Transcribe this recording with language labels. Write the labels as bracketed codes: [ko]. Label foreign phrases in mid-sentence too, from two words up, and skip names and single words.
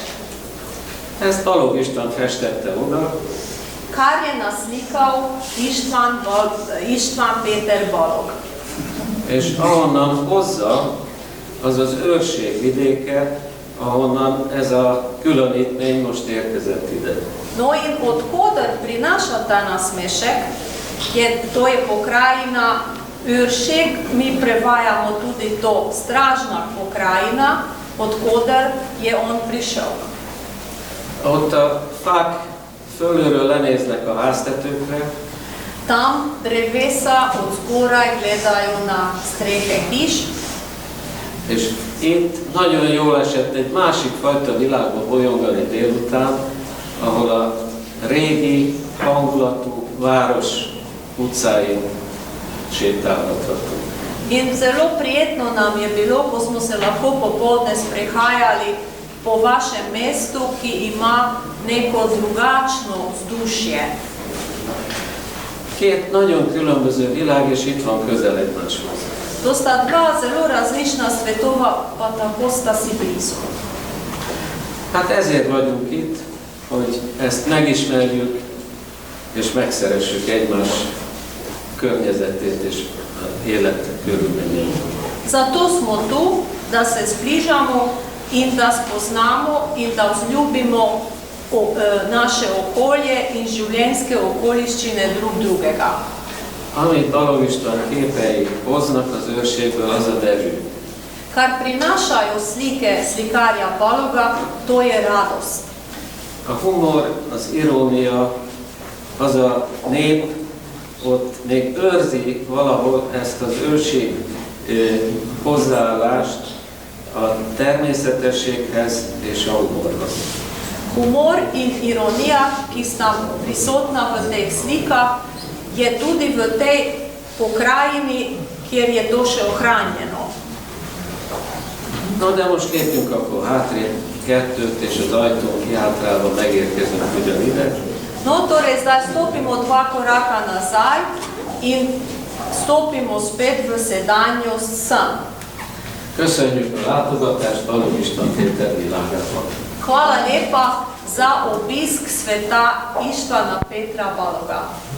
[hu] ezt Balogh István festette oda, [sl] Kar je naslikal István Péter Balogh. [hu] és ahonnan hozza, az az őrség vidéke, ahonnan ez a különítmény most érkezett ide. [sl] No in od koder prinaša ta nasmešek, to je pokrajina Őrség, mi prevajamo tudi to stražna pokrajina, od koder je on prišel. [hu] Ott a fák fölülről lenéznek a háztetőkre, [sl] Tam drevesa od zgoraj gledajo na strehe hiš, [hu] és itt nagyon jól esett egy másik fajta világba bolyongani délután, ahol a régi hangulatú város utcáin sétálhatottunk. [sl] in zelo prijetno nam je bilo, ko smo se lahko popoldne sprehajali po vašem mestu, ki ima neko drugačno vzdušje. [hu] Két nagyon különböző világ, és itt van közel egymáshoz. [sl] To sta dva zelo različna svetova, pa tako sta si blizu. [hu] Hát ezért vagyunk itt, hogy ezt megismerjük, és megszeressük egymás környezetét és élet körülményeit. [sl] Zato smo tu, da se zbližamo in da spoznamo in da vzljubimo naše okolje in življenjske okoliščine drug drugega. [hu] Amit Balogh István képei hoznak az őrségből, az a derű. [sl] Kar prinašajo slike slikarja Balogha, to je radost. [hu] A humor, az irónia, az a nép ott még őrzi valahol ezt az őrség hozzáállást a természetességhez és a humorhoz. [sl] Humor in ironija, ki sta prisotna v teh slikah, je tudi v tej pokrajini, kjer je to še ohranjeno. [hu] Na de most lépjünk akkor hátrébb kettőt, és az ajtón kihátrálva megérkezünk ugyanide. [sl] No, torej zdaj stopimo dva koraka nazaj in stopimo spet v sedanjost sem. [hu] Köszönjük a látogatást Balogh István Péter világában. [sl] Hvala lepa za obisk sveta Ištvana Petra Balogha.